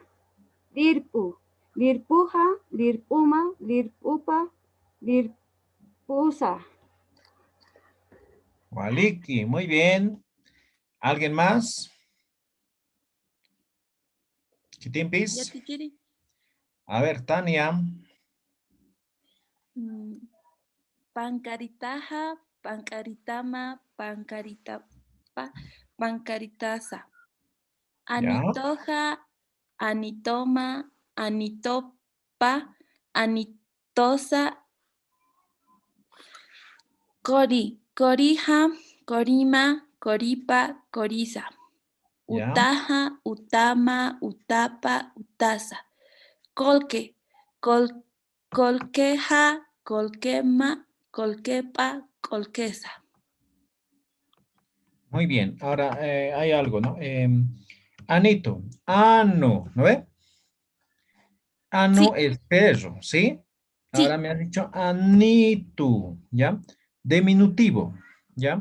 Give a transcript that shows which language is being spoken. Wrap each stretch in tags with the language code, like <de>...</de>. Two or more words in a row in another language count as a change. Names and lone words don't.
<ay>Lirpu, Lirpuja, Lirpuma, Lirpupa, Lirpusa. Waliki,</ay> <es>muy bien. ¿Alguien más?</es> <ay>Chitimpis.</ay> <es>A ver, Tania.</es> <ay>Pancaritaja, pancaritama, pancaritapa, pancaritasa. Anitoja, anitoma, anitopa, anitosa. Cori, corija, corima, coripa, coriza.</ay> <es>Ya.</es> <ay>Utaja, utama, utapa, utasa. Colque, colqueja, colquema, colquepa, colquesa.</ay> <es>Muy bien. Ahora hay algo, ¿no? Anito. Ano. ¿No ve? Ano es perro, ¿sí? Ahora me has dicho Anito, ¿ya? Diminutivo, ¿ya?</es>